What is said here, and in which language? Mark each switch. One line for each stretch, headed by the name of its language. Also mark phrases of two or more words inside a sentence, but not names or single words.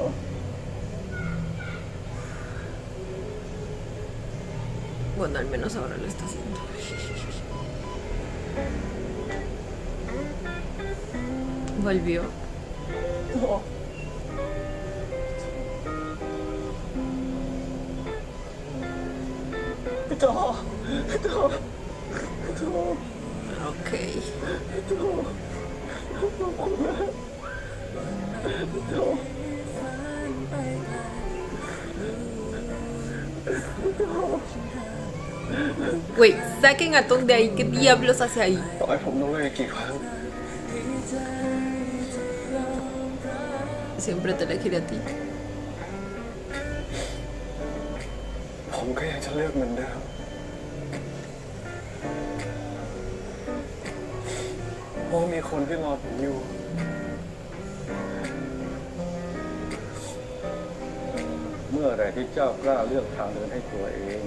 Spanish: Bueno, al menos ahora lo está haciendo. Volvió.
Thai: พี่โจพี่โจพี่โจ Ok. พี่โจขอบคุณมากพี่โจ
Spanish: Güey, saquen a Tom de ahí. ¿Qué diablos hace ahí?
Thai: ต่อให้ผมต้องเลิกกี่ครั้ง
Spanish: Siempre te elegiré a ti.
Thai: ผมก็อยากจะเลิกเหมือนเดิมราะมีคนที่รอผมอยู่ เมื่อไรที่เจ้ากล้าเลือกทางเดินให้ตัวเอง